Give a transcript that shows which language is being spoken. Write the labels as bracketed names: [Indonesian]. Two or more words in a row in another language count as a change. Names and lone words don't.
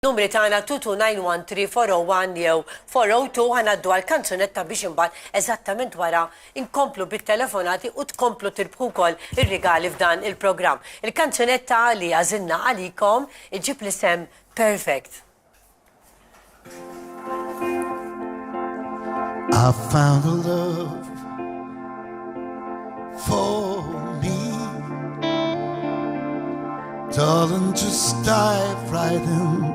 [Maltese] Numri tagħna 22913 jew 402 ħanaddu għall-kanzunetta biex imbagħad eżattament wara inkomplu bit-telefonati u tkomplu tirbħu wkoll ir-rigali f'dan il-programm. Il-kanzunetta li għażilna għalikom iġib l-isem Perfect. [English] I found a love for me. Darling, just dive right in.